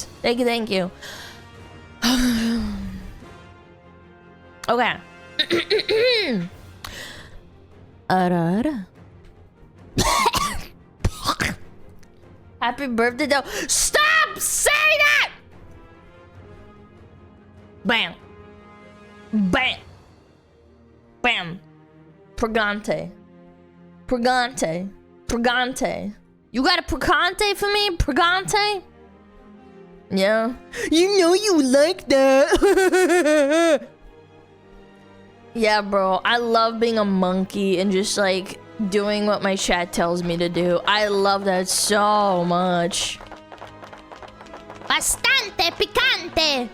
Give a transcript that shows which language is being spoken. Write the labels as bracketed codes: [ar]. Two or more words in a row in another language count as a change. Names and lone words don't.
[en] Thank you. Thank you. Okay. Happy birthday, though. Stop saying that! Bam. Bam. Bam. Pregante. Pregante. Pregante. You got a pregante for me? Pregante? Yeah. You know you like that. Yeah, bro. I love being a monkey and just like doing what my chat tells me to do. I love that so much. [es] Bastante picante.